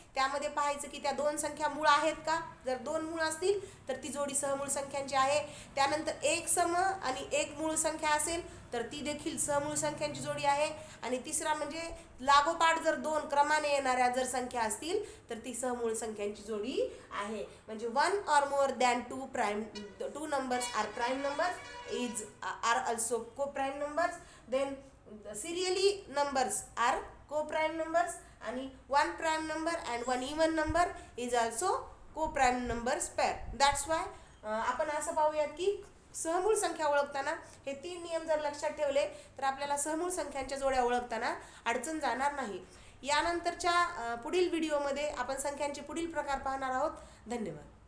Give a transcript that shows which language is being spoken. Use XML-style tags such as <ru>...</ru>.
<mr>त्यामध्ये पाहायचं की त्या दोन संख्या मूळ आहेत का. जर 2 मूळ असतील तर ती जोडी सहमूळ संख्यांची आहे. त्यानंतर 1 सम आणि 1 मूळ संख्या असेल तर ती देखील सहमूळ संख्यांची जोडी आहे. आणि तिसरा म्हणजे लागोपाठ जर 2 क्रमाने येणाऱ्या जर संख्या असतील तर ती सहमूळ संख्यांची जोडी आहे.</mr> <en>म्हणजे 1 or more than 2 numbers are prime numbers are also co-prime numbers. Then serially numbers are co-prime numbers</en> <mr>आणि</mr> <en>1 prime number and 1 even number is also co-prime numbers pair. That's why</en> <mr>आपण असं पाहूयात की सहमूळ संख्या ओळखताना हे 3 नियम जर लक्षात ठेवले तर आपल्याला सहमूळ संख्यांच्या जोड्या ओळखताना अडचण जाणार नाही. यानंतरच्या पुढील व्हिडिओमध्ये आपण संख्यांचे पुढील प्रकार पाहणार आहोत. धन्यवाद.</mr>